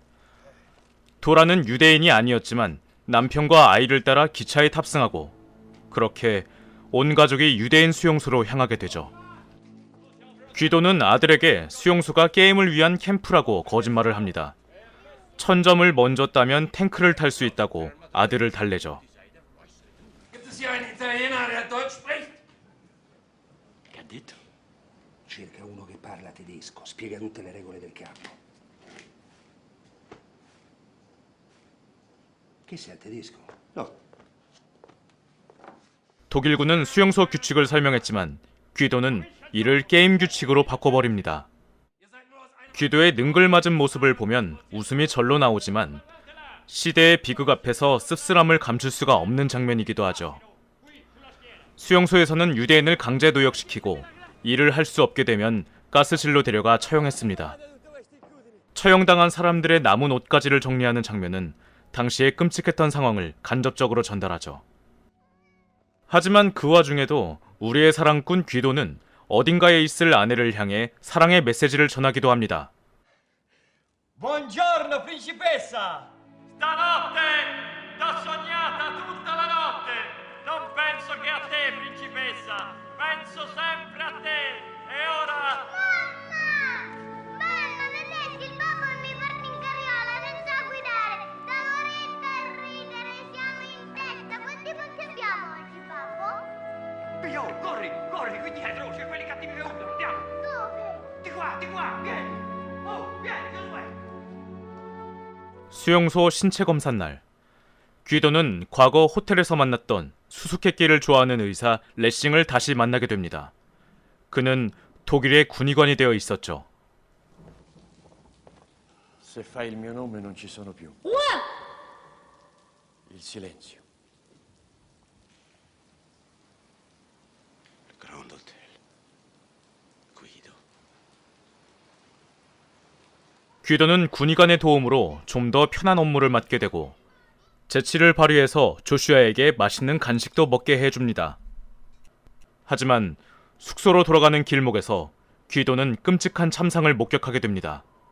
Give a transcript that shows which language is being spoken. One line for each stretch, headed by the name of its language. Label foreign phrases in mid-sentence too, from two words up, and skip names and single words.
Korean: 도라는 유대인이 아니었지만 남편과 아이를 따라 기차에 탑승하고 그렇게 온 가족이 유대인 수용소로 향하게 되죠. 귀도는 아들에게 수용소가 게임을 위한 캠프라고 거짓말을 합니다. 1000점을 먼저 따면 탱크를 탈 수 있다고 아들을 달래죠.
Italian: Che ha detto? Cerca uno che parla tedesco, spiega tutte le regole del campo. Che sei tedesco? No.
Korean: 독일군은 수용소 규칙을 설명했지만 귀도는 이를 게임 규칙으로 바꿔버립니다. 귀도의 능글맞은 모습을 보면 웃음이 절로 나오지만 시대의 비극 앞에서 씁쓸함을 감출 수가 없는 장면이기도 하죠. 수용소에서는 유대인을 강제 노역시키고 일을 할 수 없게 되면 가스실로 데려가 처형했습니다. 처형당한 사람들의 남은 옷가지를 정리하는 장면은 당시의 끔찍했던 상황을 간접적으로 전달하죠. 하지만 그 와중에도 우리의 사랑꾼 귀도는 어딘가에 있을 아내를 향해 사랑의 메시지를 전하기도 합니다.
Italian: Buongiorno, principessa! Stanotte t'ho sognata tutta la notte. Non penso che a te, principessa. Penso sempre a te. E ora... Mamma, vedete il babbo mi porta in carriola senza guidare. Da moretta e ridere, siamo in testa. Quanti punti abbiamo oggi, babbo? Pio, corri, corri qui dietro, c'è quelli cattivi che urlano, andiamo. Dove? Di qua, vieni. Oh, vieni, Josué.
Korean: 수용소 신체 검사 날, 귀도는 과거 호텔에서 만났던 수수께끼를 좋아하는 의사 레싱을 다시 만나게 됩니다. 그는 독일의 군의관이 되어 있었죠.
Italian: Se fai il mio nome non ci sono più. Il silenzio. Il Grand Hotel. Guido.
Korean: 귀도는 군의관의 도움으로 좀 더 편한 업무를 맡게 되고 재치를 발휘해서 조슈아에게 맛있는 간식도 먹게 해줍니다. 하지만 숙소로 돌아가는 길목에서 귀도는 끔찍한 참상을 목격하게 됩니다.